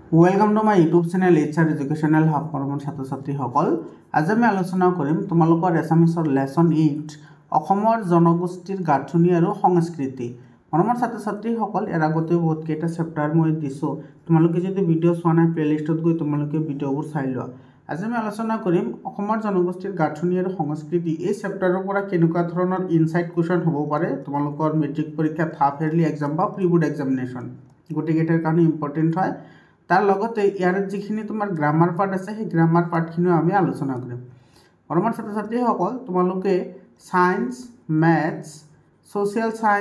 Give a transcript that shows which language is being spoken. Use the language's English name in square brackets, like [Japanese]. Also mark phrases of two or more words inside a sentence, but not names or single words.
[English] Welcome to my YouTube channel HR Educational Hub [Assamese] মৰমৰ ছাত্ৰ ছাত্ৰী সকল. আজি আমি আলোচনা কৰিম তোমালোকৰ [English] Assamese lesson [Assamese] 8 অসমৰ জনগোষ্ঠীৰ গাঁথনি আৰু সংস্কৃতি মৰমৰ ছাত্ৰ ছাত্ৰী সকল এৰ আগতে বহুত কেইটা চেপ্টাৰ মই দিছো তোমালোকে যদি ভিডিও চোৱা নাই প্লেলিষ্টত গৈ তোমালোকে ভিডিওবোৰ চাই লোৱা আজি আমি আলোচনা কৰিম অসমৰ জনগোষ্ঠীৰ গাঁথনি আৰু সংস্কৃতি এই চেপ্টাৰৰ পৰা কেনেকুৱা ধৰণৰ [English] insight question [Assamese] হ'ব পাৰে তোমালোকৰ মেট্ৰিক পৰীক্ষাত [English] half yearly exam [Assamese] বা [English] pre board examination [Assamese] গোটেইকেইটাৰ কাৰণে ইম্পৰ্টেণ্ট হয় তাৰ লগতে ইয়াৰ যিখিনি তোমাৰ [English] grammar part [Assamese] আছে সেই [English] grammar part [Assamese] আমি আলোচনা কৰিম মৰমৰ ছাত্ৰ ছাত্ৰী সকল তোমালোকে [English] Science, Maths, Social